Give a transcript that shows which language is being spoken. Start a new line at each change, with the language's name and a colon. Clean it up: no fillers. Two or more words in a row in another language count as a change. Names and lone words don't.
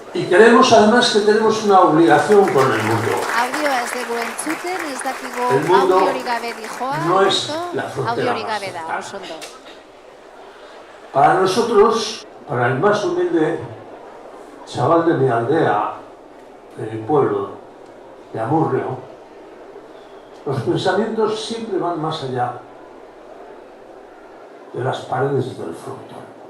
Spanish: creemos además que tenemos una obligación con el mundo.
Basque: Audioa ez dugu entzuten, ez dakigu
Spanish: El mundo
Basque: audiorik gabe dijoa,
Spanish: no es
Basque: ondo,
Spanish: la frontera
Basque: audiorik
Spanish: más
Basque: gabe da,
Spanish: cercana.
Basque: oso ondo.
Spanish: Para nosotros, para el más humilde chaval de mi aldea, de mi pueblo, de Amurrio, los pensamientos siempre van más allá de las paredes del frontón.